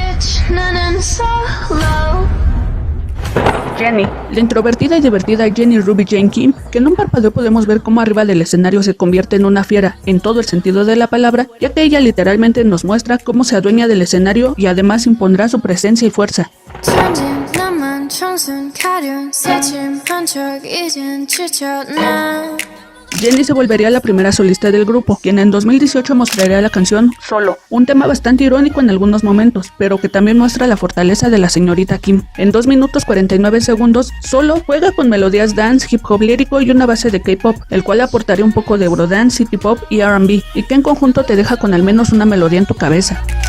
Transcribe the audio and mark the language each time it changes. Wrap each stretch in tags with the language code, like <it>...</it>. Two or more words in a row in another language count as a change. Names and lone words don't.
<ko>Bitch, 나는 solo.</ko> <es>Jennie, la introvertida y divertida Jennie Ruby Jane Kim, que en un parpadeo podemos ver cómo arriba del escenario se convierte en una fiera, en todo el sentido de la palabra, ya que ella literalmente nos muestra cómo se adueña del escenario y además impondrá su presencia y fuerza.</es> <ko>천진 나만 청순 가련 새침한 척 이젠 지쳤나.</ko> <es>Jennie se volvería la primera solista del grupo, quien en 2018 mostraría la canción Solo, un tema bastante irónico en algunos momentos, pero que también muestra la fortaleza de la señorita Kim. En 2 minutos 49 segundos, Solo juega con melodías dance, hip hop lírico y una base de K-pop, el cual aportaría un poco de eurodance, city pop y R&B, y que en conjunto te deja con al menos una melodía en tu cabeza.</es>